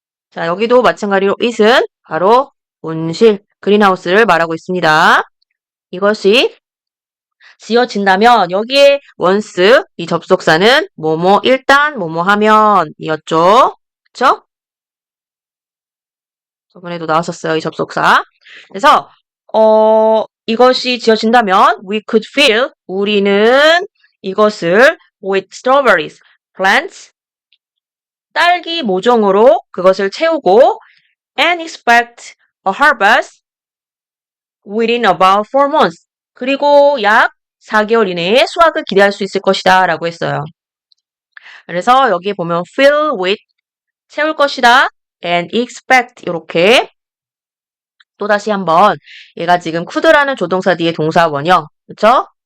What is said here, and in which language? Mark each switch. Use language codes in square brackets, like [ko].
[ko] 자, 여기도 마찬가지로 it은 바로 온실, 그린하우스를 말하고 있습니다. 이것이 지어진다면 여기에 once 이 접속사는 뭐뭐 일단 뭐뭐 하면이었죠. 그쵸? 저번에도 나왔었어요. 이 접속사. 그래서 이것이 지어진다면 [en] we could fill [ko] 우리는 이것을 [en] with strawberries plants [ko] 딸기 모종으로 그것을 채우고 [en] and expect a harvest within about 4 months. [ko] 그리고 약 4개월 이내에 수확을 기대할 수 있을 것이다 라고 했어요. 그래서 여기에 보면 [en] fill with [ko] 채울 것이다 [en] and expect [ko] 이렇게 또다시 한번 얘가 지금 could라는 조동사 뒤에 동사 원형 그쵸?